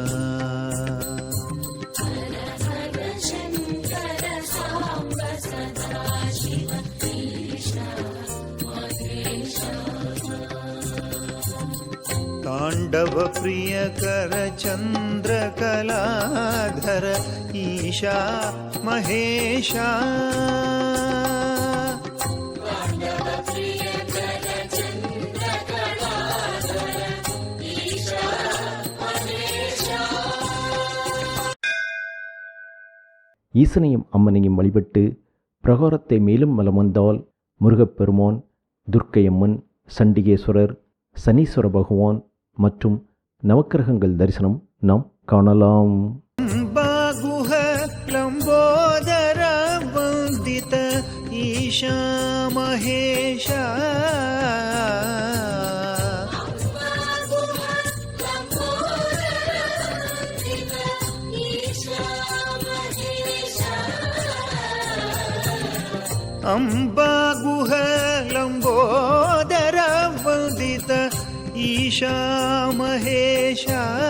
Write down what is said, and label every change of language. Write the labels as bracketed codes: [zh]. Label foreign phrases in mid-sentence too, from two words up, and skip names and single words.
[sa] तांडव प्रिय कर चंद्रकलाधर ईशा महेशा. [ta] ஈசனையும் அம்மனையும் வழிபட்டு பிரகாரத்தை மேலும் வலம் வந்தால் முருகப்பெருமான், துர்க்கையம்மன், சண்டிகேஸ்வரர், சனீஸ்வர பகவான் மற்றும் நவக்கிரகங்கள் தரிசனம் நாம் காணலாம். [sa] बागुह लंबोदर वंदित ईशा महेशा. अम्बा गुह लंबोदर वंदित ईशा महेशा.